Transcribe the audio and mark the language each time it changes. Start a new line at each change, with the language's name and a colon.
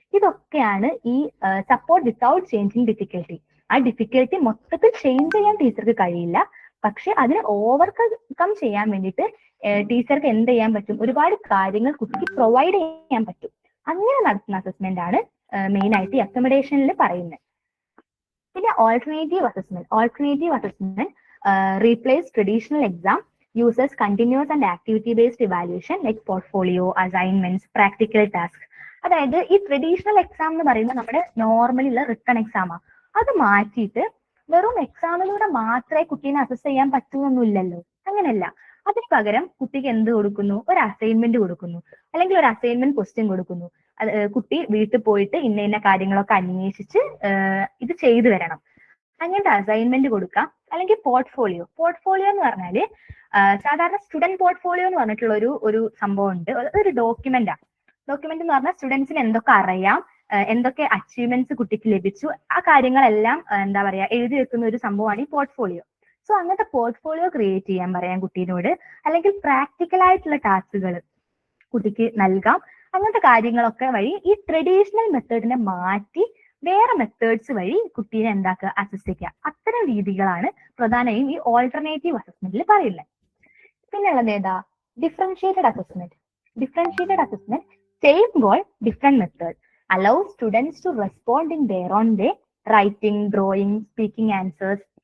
Malayalam: ഇതൊക്കെയാണ് ഈ
English: Support without changing difficulty.
Malayalam: ആ ഡിഫിക്കൽറ്റി മൊത്തത്തിൽ ചേഞ്ച് ചെയ്യാൻ ടീച്ചർക്ക് കഴിയില്ല, പക്ഷെ അതിനെ ഓവർകം ചെയ്യാൻ വേണ്ടിയിട്ട് ടീച്ചർക്ക് എന്ത് ചെയ്യാൻ പറ്റും, ഒരുപാട് കാര്യങ്ങൾ കുട്ടിക്ക് പ്രൊവൈഡ് ചെയ്യാൻ പറ്റും. അങ്ങനെ നടത്തുന്ന അസസ്മെന്റ് ആണ് മെയിൻ ആയിട്ട് ഈ അക്കമഡേഷനിൽ പറയുന്നത്.
English: പിന്നെ alternative assessment replace traditional exam, uses continuous and activity based evaluation like portfolio, assignments, practical tasks.
Malayalam: അതായത് ഈ ട്രഡീഷണൽ എക്സാം എന്ന് പറയുന്നത് നമ്മുടെ നോർമലി ഉള്ള റിട്ടേൺ എക്സാമാണ്. അത് മാറ്റിയിട്ട് വെറും എക്സാമിലൂടെ മാത്രമേ കുട്ടീനെ അസസ് ചെയ്യാൻ പറ്റുന്നൊന്നുമില്ലല്ലോ. അങ്ങനെയല്ല. അതിന് പകരം കുട്ടിക്ക് എന്ത് കൊടുക്കുന്നു? ഒരു അസൈൻമെന്റ് കൊടുക്കുന്നു, അല്ലെങ്കിൽ ഒരു അസൈൻമെന്റ് ക്വസ്റ്റ്യൻ കൊടുക്കുന്നു. കുട്ടി വീട്ടിൽ പോയിട്ട് ഇന്ന ഇന്ന കാര്യങ്ങളൊക്കെ അന്വേഷിച്ച് ഇത് ചെയ്തു വരണം. അങ്ങനത്തെ അസൈൻമെന്റ് കൊടുക്കാം. അല്ലെങ്കിൽ പോർട്ട്ഫോളിയോ. പോർട്ട്ഫോളിയോ എന്ന് പറഞ്ഞാല് സാധാരണ സ്റ്റുഡന്റ് പോർട്ട്ഫോളിയോ എന്ന് പറഞ്ഞിട്ടുള്ള ഒരു സംഭവം ഉണ്ട്. ഒരു ഡോക്യുമെന്റാണ്. ഡോക്യുമെന്റ് എന്ന് പറഞ്ഞാൽ സ്റ്റുഡൻസിന് എന്തൊക്കെ അറിയാം, എന്തൊക്കെ അച്ചീവ്മെന്റ്സ് കുട്ടിക്ക് ലഭിച്ചു, ആ കാര്യങ്ങളെല്ലാം എന്താ പറയാ എഴുതി വെക്കുന്ന ഒരു സംഭവമാണ് ഈ പോർട്ട്ഫോളിയോ. സോ അങ്ങനത്തെ പോർട്ട്ഫോളിയോ ക്രിയേറ്റ് ചെയ്യാൻ പറയാം കുട്ടീനോട്. അല്ലെങ്കിൽ പ്രാക്ടിക്കൽ ആയിട്ടുള്ള ടാസ്കുകൾ കുട്ടിക്ക് നൽകാം. അങ്ങനത്തെ കാര്യങ്ങളൊക്കെ വഴി ഈ ട്രഡീഷണൽ മെത്തേഡിനെ മാറ്റി വേറെ മെത്തേഡ്സ് വഴി കുട്ടീനെ എന്താക്കുക, അസസ് ചെയ്യുക. അത്തരം രീതികളാണ് പ്രധാനമായും ഈ ഓൾട്ടർനേറ്റീവ് അസസ്മെന്റിൽ പറയുന്നത്. പിന്നെ ഉള്ളത് ഏതാ? Differentiated assessment.
English: Differentiated assessment same goal different method allows students to respond in their own way, writing, drawing, speaking answers.